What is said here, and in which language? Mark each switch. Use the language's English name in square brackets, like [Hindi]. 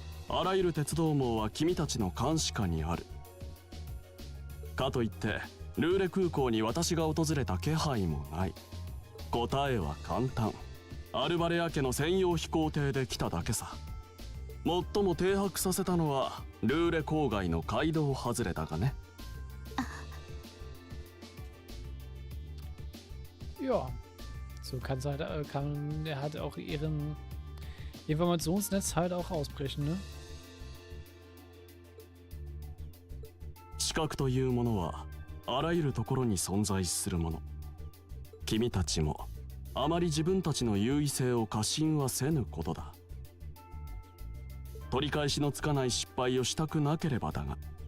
[Japanese] あらゆる鉄道網は君たちの監視下にある。かといってルーレ空港に私が訪れた気配もない。答えは簡単。アルバレア家の専用飛行艇で来ただけさ。最も停泊させたのはルーレ郊外の街道外れだがね。 [German] Ja, so kann es halt, kann er halt auch ihren Informationsnetz halt auch ausbrechen, ne? [Japanese] 視覚というものはあらゆるところに存在するもの。君たちもあまり自分たちの優位性を過信はせぬことだ。取り返しのつかない失敗をしたくなければだが。